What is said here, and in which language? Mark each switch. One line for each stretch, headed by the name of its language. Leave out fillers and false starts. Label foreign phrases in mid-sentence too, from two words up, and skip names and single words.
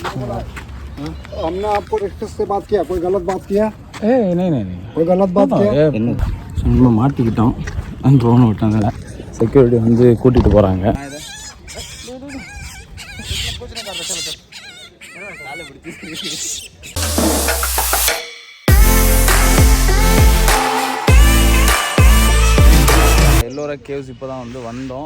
Hindi: हमने आपको रिश्ते से बात किया, कोई गलत बात किया? नहीं, कोई गलत बात किया?
Tamil: நம்ம மாட்டிக்கிட்டோம். ட்ரோன் விட்டாங்க, செக்யூரிட்டி வந்து கூட்டிகிட்டு போகிறாங்க. எல்லோரா கேவ்ஸ் இப்போ தான் வந்து வந்தோம்.